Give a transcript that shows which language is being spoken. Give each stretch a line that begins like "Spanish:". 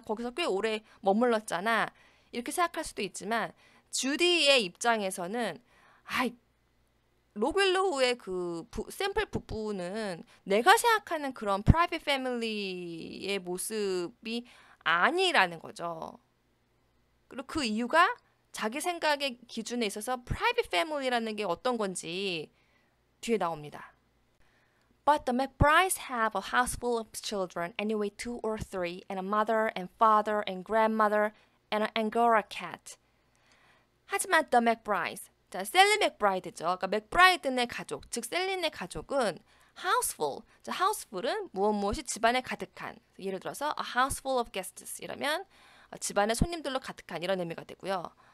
Korean: 거기서 꽤 오래 머물렀잖아. 이렇게 생각할 수도 있지만 주디의 입장에서는 록 윌로우의 그 샘플 부부는 내가 생각하는 그런 프라이빗 패밀리의 모습이 아니라는 거죠. 그리고 그 이유가 자기 생각의 기준에 있어서 프라이빗 패밀리라는 게 어떤 건지 뒤에 나옵니다.
English: But the McBrides have a house full of children, anyway 2 or 3, and a mother and father and grandmother and an Angora cat.
Korean: 하지만 the McBrides, 자, 셀리 맥브라이드죠. 그러니까 맥브라이드네 가족, 즉 셀린의 가족은 houseful. 자, houseful은 무엇이 집안에 가득한. 예를 들어서 a house full of guests 이러면 집안에 손님들로 가득한 이런 의미가 되고요.